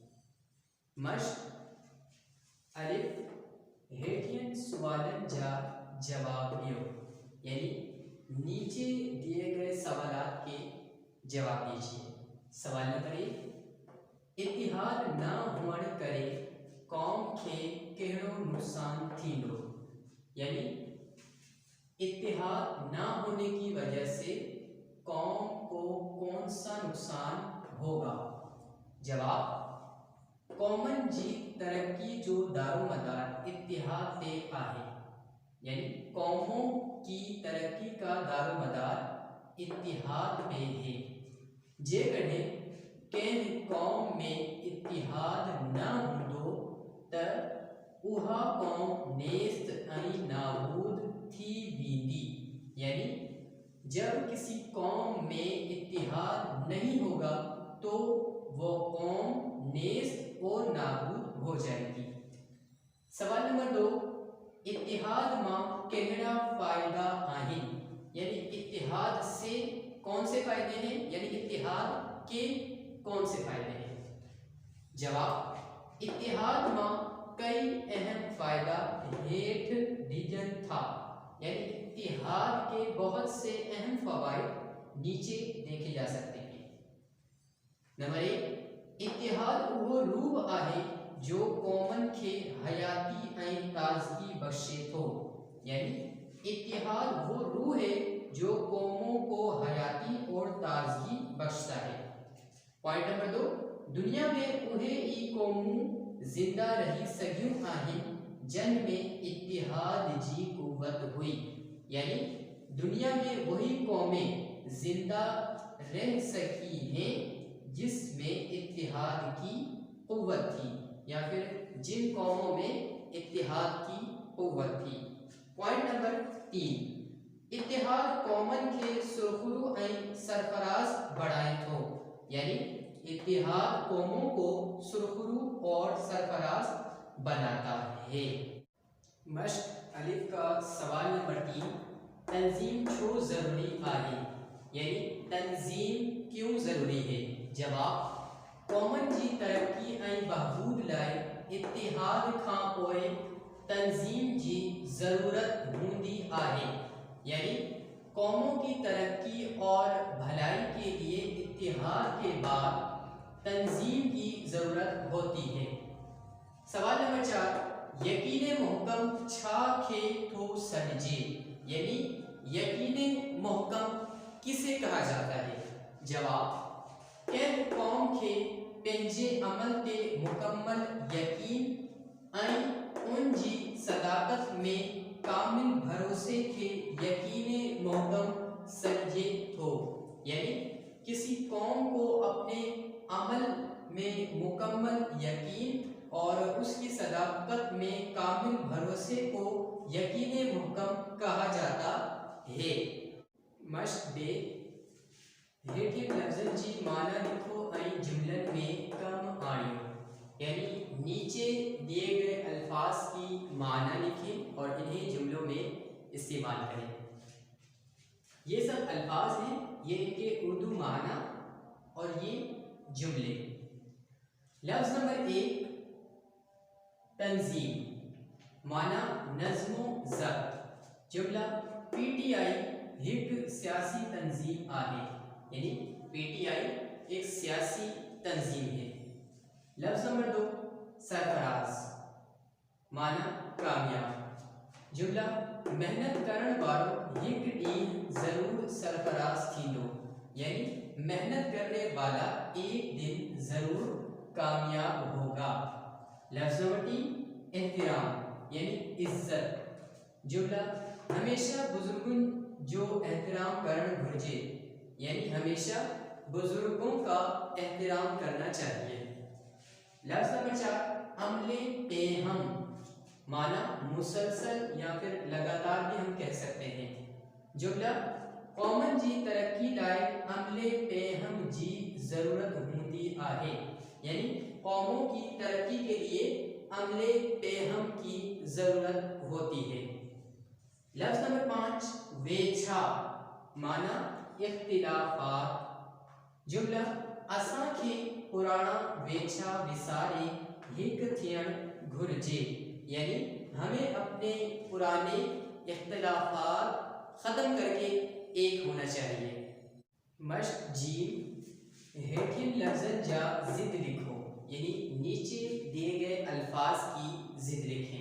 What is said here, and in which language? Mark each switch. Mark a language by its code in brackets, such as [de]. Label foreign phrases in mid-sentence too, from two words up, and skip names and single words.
[sd] मश्क अलिफ हेठियन सुवालन जा जवाब दियो [ur] یعنی نیچے دیے گئے سوالات کے جواب دیجیے. [sd] सवाल नंबर 1, इत्तिहाद ना हुअण करे कौम खे कहिड़ो नुकसान थींदो, [ur] یعنی اتحاد نہ ہونے کی وجہ سے قوم کو کون سا نقصان ہوگا. [sd] जवाब, कौमन जी तरक्की जो दारोमदार इत्तिहाद ते आहे, [ur] یعنی قوموں کی ترقی کا دارومدار اتحاد پہ ہے. [sd] जेकॾहिं कंहिं कौम में इत्तिहाद न हूंदो त उहा कौम नेस्त ऐं नाबूद थी वेंदी, [ur] یعنی جب کسی قوم میں اتحاد نہیں ہوگا تو وہ قوم نیست اور نابود ہو جائے گی. [sd] सवाल नंबर 2, इत्तिहाद मां कहिड़ा फ़ायदा आहिन, [ur] یعنی اتحاد سے کون سے فائدے ہیں، یعنی اتحاد کے کون سے فائدے ہیں. [sd] जवाब, इत्तिहाद मां कई अहम फ़ायदा हेठ दीजन था, [ur] یعنی اتحاد کے بہت سے اہم فوائد نیچے دیکھے جا سکتے ہیں. [sd] नंबर 1, इत्तिहाद वो रूह आहे जो कौमन खे हयाती ऐं ताजगी बख्शे थो, [ur] یعنی اتحاد وہ روح ہے جو قوموں کو حیاتی اور تازگی بخشتا ہے. [sd] पॉइंट नंबर 2, दुनिया में उहे ई कौमूं जिंदा रही सघियूं आहिन जन में इत्तिहाद जी कुव्वत हुई, [ur] یعنی دنیا میں وہی قومیں زندہ رہ سکی ہیں جس میں اتحاد کی قوت تھی، یا پھر جن قوموں میں اتحاد کی قوت تھی. [sd] पॉइंट नंबर 3, इत्तिहाद कौमन के सुरखरू ऐं सरफराज बढ़ाए थो, [ur] یعنی اتحاد قوموں کو سرخرو اور سرفراز بناتا ہے. [sd] मश्क अलिफ का सवाल नंबर 3, तंजीम छो ज़रूरी आहे, [ur] یعنی تنظیم کیوں ضروری ہے. [sd] जवाब, कौमन जी तरक्की ऐं बहबूद लाइ इत्तिहाद खां पोइ तंजीम जी ज़रूरत हूंदी आहे, [ur] یعنی قوموں کی ترقی اور بھلائی کے لیے اتحاد کے بعد تنظیم کی ضرورت ہوتی ہے. [sd] सवाल नंबर 4, यकीन मुहकम छा खे थो सॾिजे, [ur] یعنی یقین محکم کسے کہا جاتا ہے. [sd] जवाब, कंहिं कौम खे पंहिंजे अमल ते मुकम्मल यकीन ऐं उन जी सदाकत में कामिल भरोसे खे यकीन मुहकम सॾिजे थो, [ur] یعنی کسی قوم کو اپنے عمل میں مکمل یقین اور اس کی صداقت میں کامل بھروسے کو یقین محکم کہا جاتا ہے. [sd] मश्क बे, हेठियन लफ्ज़न जी माना लिखो ऐं जुमलन में कम आणियो, [ur] یعنی نیچے دیے گئے الفاظ کی معنی لکھیں اور انہیں جملوں میں استعمال کریں. یہ سب الفاظ ہیں، یہ ان کے اردو معنی اور یہ جملے. لفظ نمبر 1، تنظیم، معنی نظم و ضبط. [sd] जुमला, पीटीआई एक सियासी तंजीम आहे, [ur] یعنی پی ٹی آئی ایک سیاسی تنظیم ہے. لفظ نمبر 2، سرفراز، معنی کامیاب. [sd] जुमला, मेहनत करण वारो एक ॾींहुं ज़रूर सरफराज थींदो, [ur] یعنی محنت کرنے والا ایک دن ضرور کامیاب ہوگا. لفظ نمبر 3، احترام، یعنی عزت. [sd] जुमला, हमेशा बुजुर्गुन जो एहतराम करण घुर्जे, [ur] یعنی ہمیشہ بزرگوں کا احترام کرنا چاہیے. لفظ نمبر 4، عملے پیہم، معنی مسلسل یا پھر لگاتار بھی ہم کہہ سکتے ہیں. [sd] जुमला कौमन जी तरक्की लाए अमले पे हम जी जरूरत होती आहे, [ur] یعنی قوموں کی ترقی کے لیے عملے پے ہم کی ضرورت ہوتی ہے. لفظ نمبر 5 ویچھا، معنی اختلافات. [sd] जुमला असां खे पुराना वेछा विसारे हिक थियण घुर्जे, [ur] یعنی ہمیں اپنے پرانے اختلافات ختم کر کے ایک ہونا چاہیے. [sd] मश्क जीम हेठिन लफ्ज़न जा जिद लिखो, [ur] یعنی نیچے دیے گئے الفاظ کی ضد لکھیں.